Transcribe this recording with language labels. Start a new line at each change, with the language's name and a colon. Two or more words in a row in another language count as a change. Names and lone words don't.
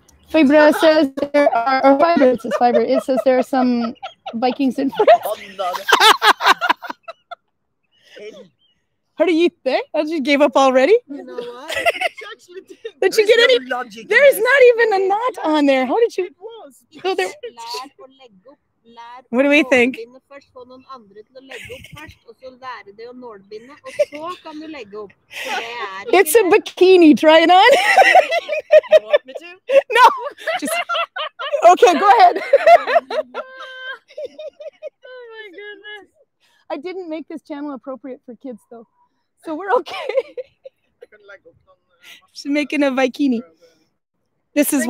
English: Fibra says there are, or Fibra, it says Fibra. It says there are some Vikings in France. How do you think? Oh, you gave up already? You know what? Did you get any? There is not even a knot on there. How did you? So there, what do we think?
Norwegian: først få noen andre til å legge opp først, og så lære det å nålbinde, og så kan du legge opp. Så det er
English: It's a bikini. Try it on. You want me to? No. Just okay. Go ahead. Oh my goodness. I didn't make this channel appropriate for kids though, so we're okay. She's making a bikini. This is